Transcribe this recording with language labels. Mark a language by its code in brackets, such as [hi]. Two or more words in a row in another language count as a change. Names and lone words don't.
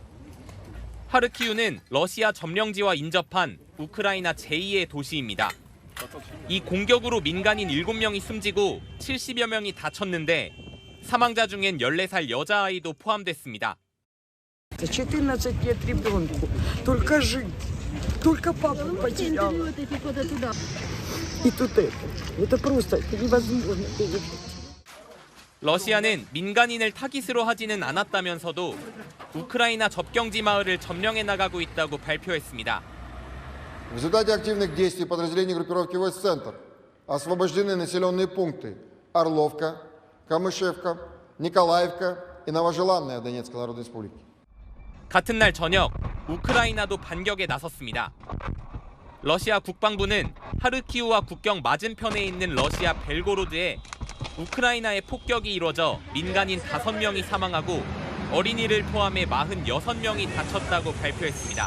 [ko] 하르키우는 러시아 점령지와 인접한 우크라이나 제2의 도시입니다. 이 공격으로 민간인 7명이 숨지고 70여 명이 다쳤는데 사망자 중엔 14살 여자아이도 포함됐습니다. [ru] 14 лет ребенку. Только жить. Только папу потеряла. И тут это просто невозможно пережить. [ko] 러시아는 민간인을 타깃으로 하지는 않았다면서도 우크라이나 접경지 마을을 점령해 나가고 있다고 발표했습니다. [ru] В результате активных действий подразделений группировки войск «Центр» освобождены населенные пункты Орловка, Камышевка, Николаевка и Новожеланная Донецкой Народной Республики. [ko] 같은 날 저녁 우크라이나도 반격에 나섰습니다. 러시아 국방부는 하르키우와 국경 맞은편에 있는 러시아 벨고로드에 우크라이나의 폭격이 이뤄져 민간인 5명이 사망하고 어린이를 포함해 46명이 다쳤다고 발표했습니다.